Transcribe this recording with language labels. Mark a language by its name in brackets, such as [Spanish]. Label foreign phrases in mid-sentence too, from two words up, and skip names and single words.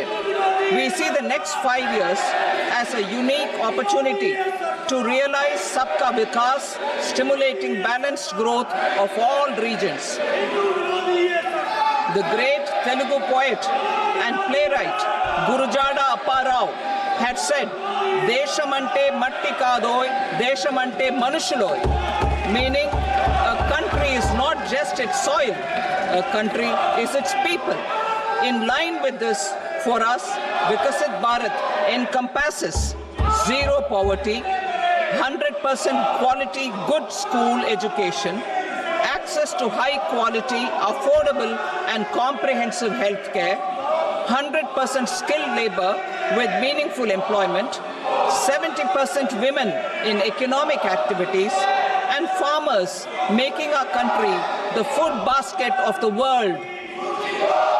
[English] We see the next 5 years as a unique opportunity to realize Sabka Vikas, stimulating balanced growth of all regions. The great Telugu poet and playwright Gurujada Apparao had said, [Telugu] దేశమంటే మట్టి కాదోయ్, దేశమంటే మనుషులోయ్, [English] meaning a country is not just its soil, a country is its people. In line with this, for us, Viksit Bharat encompasses zero poverty, 100% quality good school education, access to high quality, affordable and comprehensive health care, 100% skilled labor with meaningful employment, 70% women in economic activities, and farmers making our country the food basket of the world.